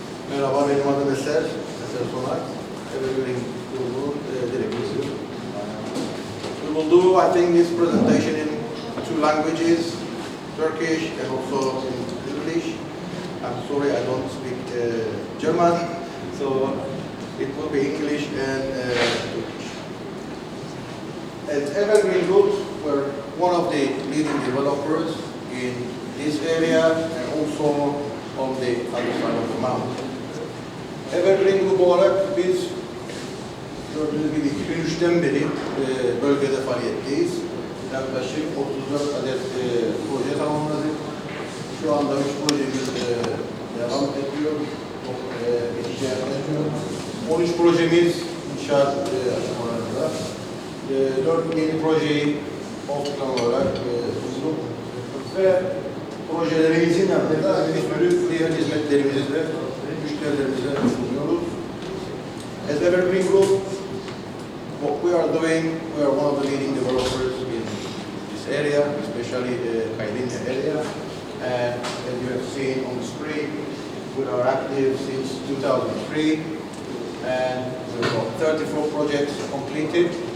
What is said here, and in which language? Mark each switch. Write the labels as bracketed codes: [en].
[tr] Merhaba, benim adım Eser. Eser Sonat. Evergreen grubunun direktörüyüm. [en] We will do, I think, this presentation in two languages, Turkish and also in English. I'm sorry, I don't speak German, so it will be English and Turkish. At Evergreen Group, we're one of the leading developers in this area and also on the other side of the mountain. [tr] Evergreen Group olarak biz gördüğünüz gibi 2003'ten beri bölgede faaliyetteyiz. Yaklaşık 34 adet proje tamamladık. Şu anda 3 projemiz devam ediyor. İnşaat ediyor. 13 projemiz inşaat aşamalarında. 4 yeni projeyi off plan olarak sunduk. Ve projelerimizin yanında bir sürü diğer hizmetlerimizi de müşterilerimize sunuyoruz. [en] As Evergreen Group, what we are doing, we are one of the leading developers in this area, especially the Kaylinya area. And as you have seen on the screen, we are active since 2003, and we've got 34 projects completed.